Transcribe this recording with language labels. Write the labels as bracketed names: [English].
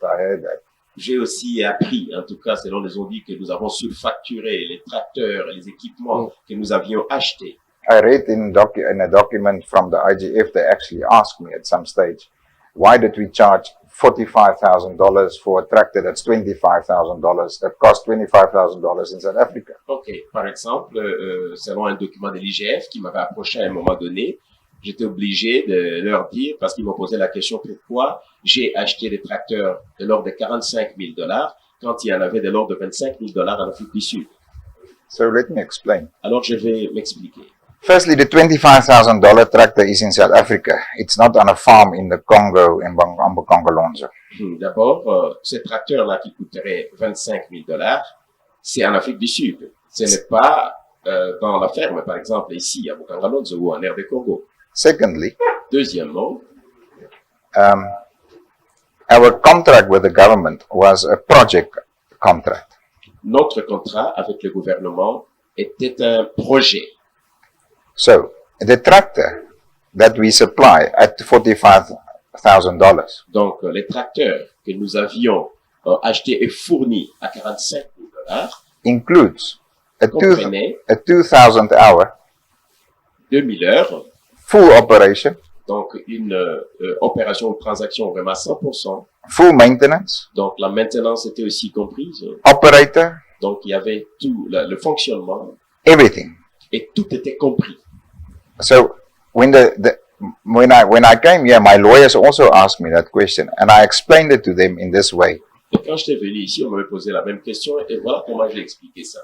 [English] I heard that. [French] J'ai aussi appris, en tout cas selon les audits, que nous avons surfacturé les tracteurs et les équipements que nous avions achetés. [English] I read in a document from the IGF, they actually asked me at some stage, why did we charge $45,000 for a tractor that's $25,000, that cost $25,000 in South Africa? [French] Ok, par exemple, selon un document de l'IGF qui m'avait approché à un moment donné, j'étais obligé de leur dire, parce qu'ils m'ont posé la question pourquoi j'ai acheté des tracteurs de l'ordre de $45,000 quand il y en avait de l'ordre de $25,000 en Afrique du Sud. [English] So let me explain. [French] Alors je vais m'expliquer. [English] Firstly, the $25,000 tractor is in South Africa. It's not on a farm in the Congo, in Bukangalonzo. [French] D'abord, ce tracteur-là qui coûterait $25,000, c'est en Afrique du Sud. Ce n'est pas dans la ferme, par exemple, ici, à Bukangalonzo ou en RD Congo. [English] Secondly, [French] deuxièmement, [English] our contract with the government was a project contract. [French] Notre contrat avec le gouvernement était un projet. [English] So, the tractor that we supply at $45,000. [French] Donc, les tracteurs que nous avions achetés et fournis à $45,000 [English] includes a 2,000 hour [French] 2000 heures [English] full operation, [French] donc une opération ou transaction vraiment 100%. [English] Full maintenance. [French] Donc, la maintenance était aussi comprise. [English] Operator. [French] Donc, il y avait tout le fonctionnement. [English] Everything. [French] Et tout était compris. [English] So when I came here, my lawyers also asked me that question, and I explained it to them in this way. [French] Et quand j'étais venu ici, on m'avait posé la même question, et voilà comment j'ai expliqué ça.